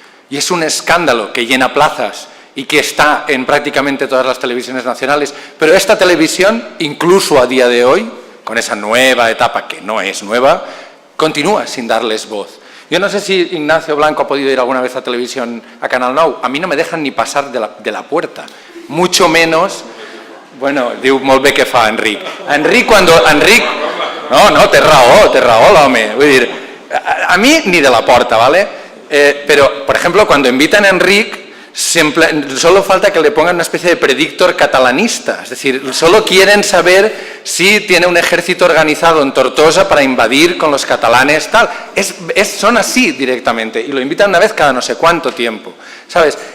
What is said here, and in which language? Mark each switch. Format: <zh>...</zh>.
<es>Y es un escándalo que llena plazas y que está en prácticamente todas las televisiones nacionales, pero esta televisión, incluso a día de hoy, con esa nueva etapa que no es nueva, continúa sin darles voz. Yo no sé si Ignacio Blanco ha podido ir alguna vez a televisión, a Canal Nou. A mí no me dejan ni pasar de la puerta, mucho menos...</es> <ca>Bueno, diu molt bé que fa Enric. Enric, no, té raó, home. Vull dir,</ca> <es>A mí ni de la porta, ¿vale? Pero, por ejemplo, cuando invitan a Enric, solo falta que le pongan una especie de predictor catalanista. Es decir, solo quieren saber si tiene un ejército organizado en Tortosa para invadir con los catalanes, tal. Son así directamente y lo invitan una vez cada no sé cuánto tiempo, ¿sabes?</es>